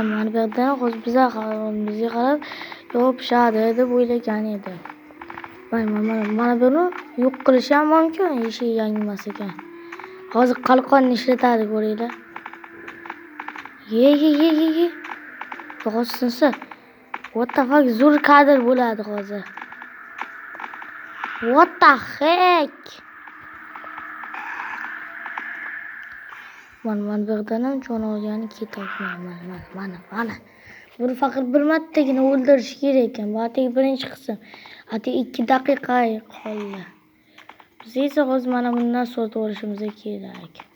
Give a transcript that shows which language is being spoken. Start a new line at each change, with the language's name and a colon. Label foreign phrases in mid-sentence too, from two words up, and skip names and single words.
Uzbek: Mana bu yerdan hozir bizga qarab yopishadi deb o'ylagan edim. Mana buni yo'q qilish ham mumkin, eshik yangi emas ekan. Hozir qalqonni ishlatadi ko'ringlar. Ye. To'g'risinsa.
English: What the fuck,
Uzbek: zo'r kadr bo'ladi hozir.
English: What the heck?
Uzbek: Mana bu yerdan ham jon olgani ketyapman. Mana. Buni faqat bir martagina o'ldirish kerak ekan. Bu atigi birinchi qism. Atigi 2 daqiqa qoldi. Biz esa hozir mana bundan sotib olishimiz kerak.